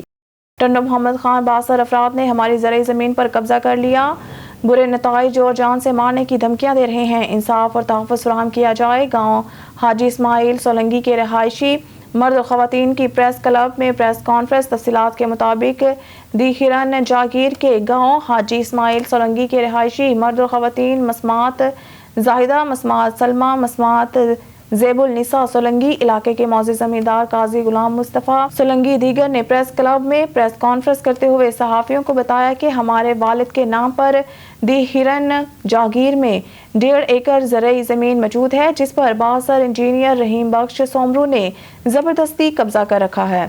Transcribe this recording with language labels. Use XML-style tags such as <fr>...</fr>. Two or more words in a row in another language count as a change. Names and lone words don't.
<ur>ٹنڈو محمد خان باثر افراد نے ہماری زرعی زمین پر قبضہ کر لیا, برے نتائج اور جان سے مارنے کی دھمکیاں دے رہے ہیں, انصاف اور تحفظ فراہم کیا جائے. گاؤں حاجی اسماعیل سولنگی کے رہائشی مرد و خواتین کی پریس کلب میں پریس کانفرنس. تفصیلات کے مطابق دی ہرن جاگیر کے گاؤں حاجی اسماعیل سولنگی کے رہائشی مرد و خواتین مسمات زاہدہ, مسمات سلمہ, مسمات زیب النساء سولنگی، علاقے کے معزز زمیندار قاضی غلام مصطفیٰ سولنگی دیگر نے پریس کلب میں پریس کانفرنس کرتے ہوئے صحافیوں کو بتایا کہ ہمارے والد کے نام پر دی ہرن جاگیر میں 1.5 ایکڑ زرعی زمین موجود ہے، جس پر بااثر انجینئر رحیم بخش سومرو نے زبردستی قبضہ کر رکھا ہے۔</ur>